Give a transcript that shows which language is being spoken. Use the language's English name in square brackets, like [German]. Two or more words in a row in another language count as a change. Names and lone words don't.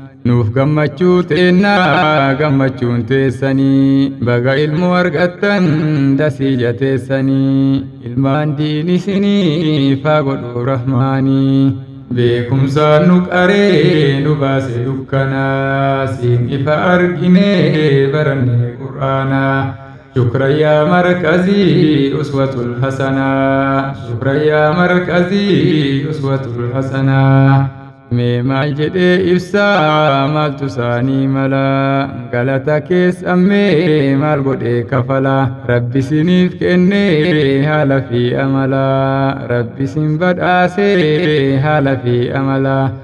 [Oromo] Nuuf gammachuu teennaa gammachuun teessanii, baga ilmoo argattan dasii jateessanii, ilmaan diin isinii faa godhu rahmaanii. Beekumsaan nu qaree nu baase dukkanaa, siin ifa arginee baranne Qur'aanaa. [Arabic] شكرا يا مركزي أسوة الحسنة، شكرا يا مركزي أسوة الحسنة. [Oromo] Mee maal jedhee ibsaa maaltu saanii mala, galata keessa mee maal godhee kafala, Rabbi siniif kennee haala fi amala, Rabbi sin badhaasee haala fi amala.